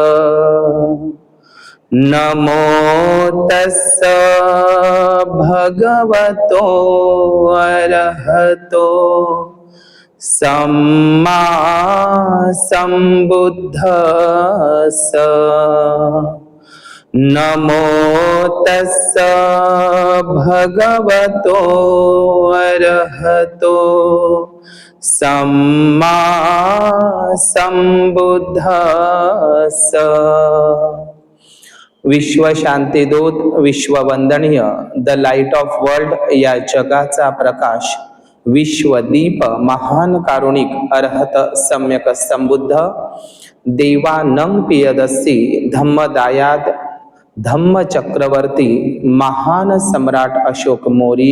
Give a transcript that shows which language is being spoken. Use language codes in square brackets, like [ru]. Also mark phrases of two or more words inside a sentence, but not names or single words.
[pi] नमो तस्स भगवतो अरहतो सम्मा सम्बुद्धस्स। नमो तस्स भगवतो अरहतो सम्मा सम्बुद्धस्स। [mr] विश्व शांतीदूत, विश्ववंदनीय, [en] The Light of World [mr] या जगाचा प्रकाश, विश्वदीप, महान कारुणिक, अर्हत सम्यक संबुद्ध, देवानंग पियदस्सी, धम्मदायाद, धम्म चक्रवर्ती, महान सम्राट अशोक मौर्य,